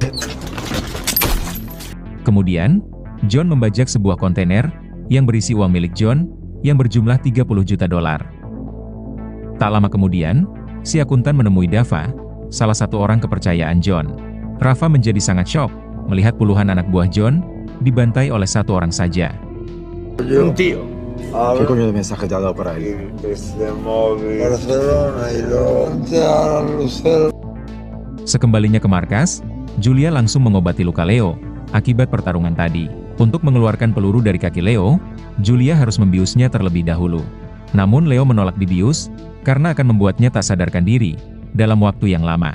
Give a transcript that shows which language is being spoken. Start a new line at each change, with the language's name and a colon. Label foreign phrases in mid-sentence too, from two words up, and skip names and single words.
Indonesian: Kemudian, John membajak sebuah kontainer yang berisi uang milik John yang berjumlah 30 juta dolar. Tak lama kemudian, si akuntan menemui Dava, salah satu orang kepercayaan John. Rafa menjadi sangat syok melihat puluhan anak buah John dibantai oleh satu orang saja.
Spanish: Un tío. ¿Qué coño de mensaje te ha dado para él? Barcelona y
Indonesian: Sekembalinya ke markas, Julia langsung mengobati luka Leo akibat pertarungan tadi. Untuk mengeluarkan peluru dari kaki Leo, Julia harus membiusnya terlebih dahulu. Namun Leo menolak dibius karena akan membuatnya tak sadarkan diri dalam waktu yang lama.